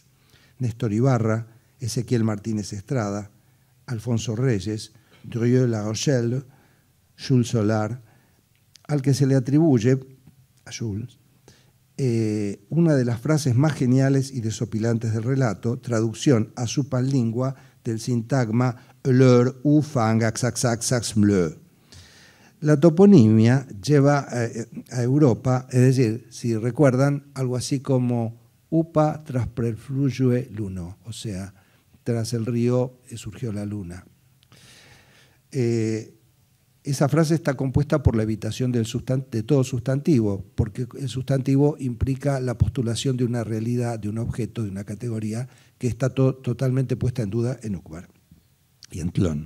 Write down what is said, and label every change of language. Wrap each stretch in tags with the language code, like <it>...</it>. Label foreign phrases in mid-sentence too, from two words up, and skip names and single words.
<es>Néstor Ibarra, Ezequiel Martínez Estrada, Alfonso Reyes, Drieux-La Rochelle, Jules Solar, al que se le atribuye, a Jules, una de las frases más geniales y desopilantes del relato, traducción a su panlingua del sintagma «l'heure où fang axaxaxax mleu». La toponimia lleva a Europa, es decir, si recuerdan, algo así como «upa tras preflujue luno», o sea, tras el río surgió la luna. Esa frase está compuesta por la evitación de todo sustantivo, porque el sustantivo implica la postulación de una realidad, de un objeto, de una categoría que está totalmente puesta en duda en Uqbar y en Tlön.</es>